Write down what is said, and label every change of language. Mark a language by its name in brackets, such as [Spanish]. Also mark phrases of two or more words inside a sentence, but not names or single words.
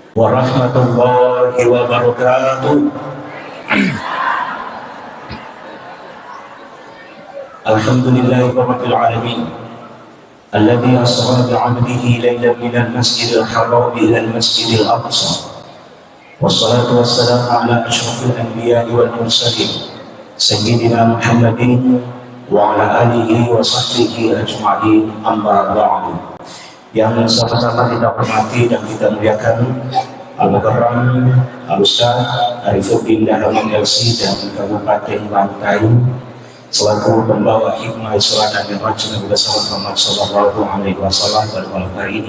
[Arabic] ورحمة الله وبركاته. الحمد لله رب العالمين الذي أسرى بعبده ليلا من المسجد الحرام إلى المسجد الأقصى. والصلاة والسلام على أشرف الأنبياء والمرسلين سيدنا محمد وعلى آله وصحبه أجمعين أما بعد. [Indonesian] Yang sama-sama kita hormati dan kita muliakan Al-Mukarram Al-Ustaz Arifuddin Dahaman LC dan Kabupaten Bantaing selaku pembawa hikmah Isra dan Mi'raj Nabi Muhammad [Arabic] صلى الله عليه وسلم [Indonesian] pada malam hari ini.